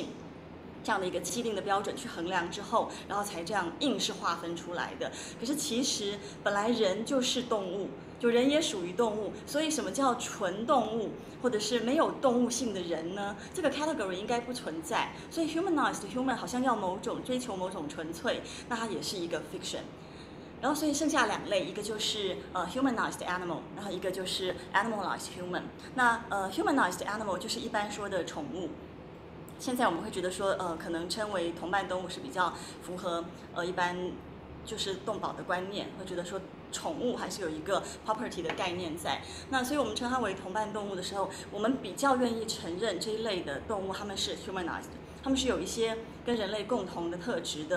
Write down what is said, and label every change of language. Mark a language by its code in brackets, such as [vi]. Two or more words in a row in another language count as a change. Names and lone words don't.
[zh] 这样的一个既定的标准去衡量之后，然后才这样硬是划分出来的。可是其实本来人就是动物，就人也属于动物，所以什么叫纯动物，或者是没有动物性的人呢？这个 category 应该不存在。所以 [en] humanized human [zh] 好像要追求某种纯粹，那它也是一个 fiction。然后所以剩下2类，一个就是 [en] humanized animal， [zh] 然后一个就是 [en] animalized human。 [zh] 那 [en] humanized animal [zh] 就是一般说的宠物。现在我们会觉得说，可能称为同伴动物是比较符合一般就是动保的观念，会觉得说宠物还是有一个 property 的概念在。那所以我们称它为同伴动物的时候，我们比较愿意承认这一类的动物它们是 humanized， 它们是有一些跟人类共同的特质的。